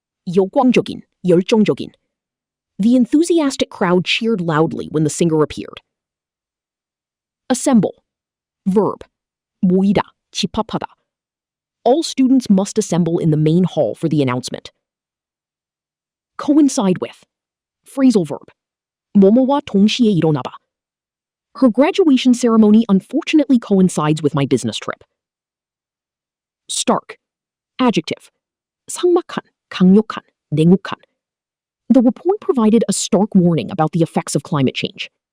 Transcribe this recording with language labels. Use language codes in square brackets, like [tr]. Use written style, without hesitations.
[ko] 열광적인, 열정적인. [en] The enthusiastic crowd cheered loudly when the singer appeared. Assemble. Verb. [ko] 모이다, 집합하다. [en] All students must assemble in the main hall for the announcement. Coincide with. Phrasal verb. [ko] 뭐뭐와 동시에 일어나다. [en] Her graduation ceremony unfortunately coincides with my business trip. [ko] Stark. Adjective. 삭막한, 강력한, 냉혹한. [en] The report provided a stark warning about the effects of climate change.